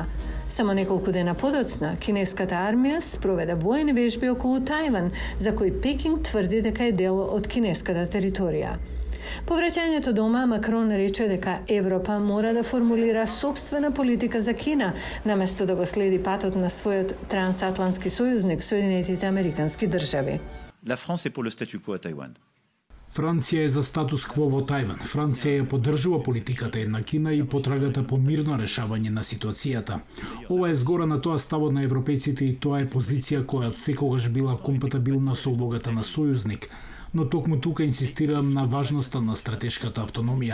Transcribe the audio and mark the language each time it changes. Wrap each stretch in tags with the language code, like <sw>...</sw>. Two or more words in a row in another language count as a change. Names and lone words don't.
<mk>Само неколку дена подоцна, кинеската армија спроведе војни вежби околу Тајван, за кои Пекинг тврди дека е дел од кинеската територија. По враќањето дома, Макрон рече дека Европа мора да формулира собствена политика за Кина, наместо да го следи патот на својот трансатлантски сојузник, Соединетите Американски држави.</mk> <fr>La France est pour le statu quo à Taïwan.</fr> <mk>Франција е за статус кво во Тајван. Франција ја поддржува политиката на Кина и потрагата по мирно решавање на ситуацијата. Ова е згора на тоа ставот на европејците и тоа е позиција која секогаш била компатибилна со улогата на сојузник. Но токму тука инсистирам на важноста на стратешката автономија.</mk>